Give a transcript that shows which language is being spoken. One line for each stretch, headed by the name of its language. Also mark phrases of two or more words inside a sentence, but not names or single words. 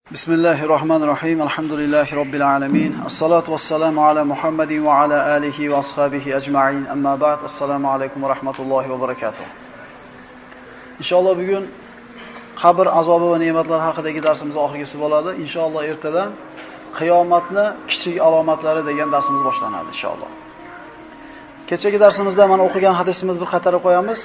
Arabic: بسم الله الرحمن الرحيم. الحمد لله رب العالمين. والصلاة والسلام على محمد وعلى آله وأصحابه أجمعين. أما بعد. السلام عليكم ورحمة الله وبركاته.
Uzbek: Inshaalloh bugun qabr azobi va ne'matlari haqidagi darsimiz oxirgisi bo'ladi. Inshaalloh ertadan qiyomatni kichik alomatlari degan darsimiz boshlanadi inshaalloh. Kechagi darsimizda mana o'qigan hadisimiz bir qatorga qo'yamiz.